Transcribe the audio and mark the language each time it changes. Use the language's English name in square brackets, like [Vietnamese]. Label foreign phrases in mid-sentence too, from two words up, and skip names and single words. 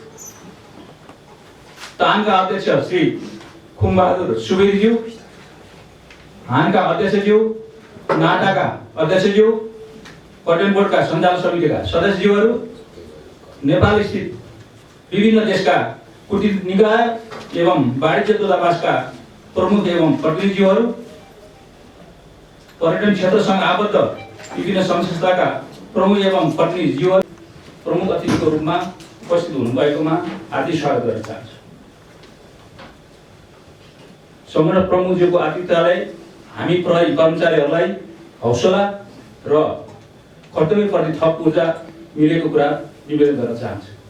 [Nepali] तान का अध्यक्ष श्री खुमबहादुर सुवेदीज्यू, हान का अध्यक्षज्यू, नाटा का अध्यक्षज्यू, पर्यटन बोर्ड का सञ्चालन समिति का सदस्यज्यूहरू, नेपाल स्थित विभिन्न देश का कूटनीतिक निकाय एवं वाणिज्य दूतावास का प्रमुख एवं प्रतिनिधिज्यूहरू, पर्यटन क्षेत्रसँग आबद्ध विभिन्न संस्था का प्रमुख एवं प्रतिनिधिज्यूहरू प्रमुख अतिथिको रूपमा उपस्थित हुनुभएकोमा हार्दिक स्वागत गर्न चाहन्छु। संगठन प्रमुखज्यूको आतिथ्यले हामी प्रहरी कर्मचारीहरूलाई हौसला र कर्तव्यप्रति थप ऊर्जा मिलेको कुरा निवेदन गर्न चाहन्छु।